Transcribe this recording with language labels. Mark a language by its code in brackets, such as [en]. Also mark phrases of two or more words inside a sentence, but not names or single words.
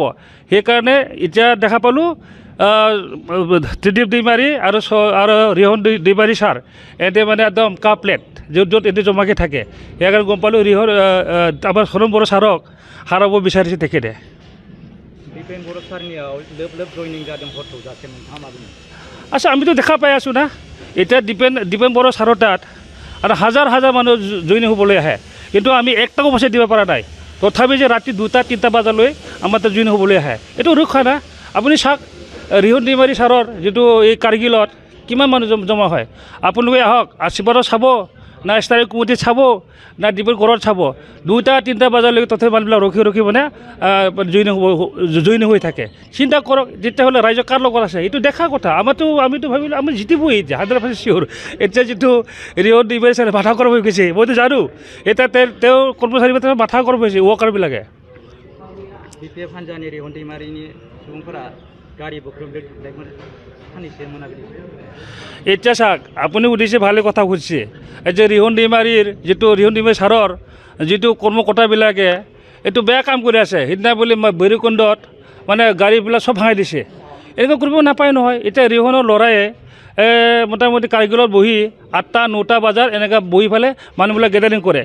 [as] সেইকাৰণে এতিয়া দেখা পালোঁ ত্ৰিদীপ দৈমাৰী আৰু ৰিহন দৈমাৰী ছাৰ এতে মানে একদম কাপলেট য'ত এতে জমাকৈ থাকে। সেইকাৰণে গম পালোঁ ৰিহন আমাৰ চৰম বড়ো ছাৰক হাৰাব বিচাৰিছে তেখেতে। [brx] দীপেন बर' सारनियाव लोब लोब जयनिं जादों हर थौजासे नोंथाङा मा बुङो? [as] আচ্ছা আমিতো দেখা পাই আছোঁ না, এতিয়া দীপেন বড়ো ছাৰৰ তাত আৰু হাজাৰ হাজাৰ মানুহ জইন হ'বলৈ আহে, কিন্তু আমি এক টকা পইচা দিব পৰা নাই। তথাপি যে ৰাতি 2টা-3টা বজালৈ আমাৰ তাত জইন হ'বলৈ আহে, এইটো ৰক্ষা না। আপুনি চাওক ৰিহন দৈমাৰী ছাৰৰ যিটো এই কাৰ্গিলত কিমান মানুহ জমা হয়। আপোনালোকে আহক, আশীৰ্বাদত চাব না ষ্টাৰিং কমিটিত চাব না ডিব্ৰুগড়ত চাব, 2টা-3টা বজালৈকে তথাপি মানুহবিলাক ৰখি মানে জইন হৈ থাকে। চিন্তা কৰক তেতিয়াহ'লে ৰাইজৰ কাৰ লগত আছে, এইটো দেখা কথা। আমিতো ভাবিলোঁ আমি জিতিবই এতিয়া 100% চিয়'ৰ। এতিয়া যিটো ৰিহন দৈমাৰী ছাৰে মাথা গৰম হৈ গৈছে, মইতো জানো। এতিয়া তেওঁ কৰ্মচাৰীবিলাকে মাথা গৰম হৈছে, ৱৰ্কাৰবিলাকে। [brx] BPF हान्जानि রিহন दैमारिनि सुबुंफोरा गारि बोख्रबदोंमोन साननैसो मोनाबिलि। [as] এতিয়া চাওক আপুনি সুধিছে ভালে কথা সুধিছে। এই যে ৰিহন দৈমাৰী ছাৰৰ যিটো কৰ্মকৰ্তাবিলাকে এইটো বেয়া কাম কৰি আছে। সিদিনা বুলি ভৈৰৱকুণ্ডত মানে গাড়ীবিলাক চব ভাঙাই দিছে, এনেকুৱা কৰিব নাপায় নহয়। এতিয়া ৰিহনৰ ল'ৰায়ে মোটামুটি কাৰ্গিলত বহি 8টা-9টা বজাত এনেকৈ বহি পেলাই মানুহবিলাক গেডাৰিং কৰে।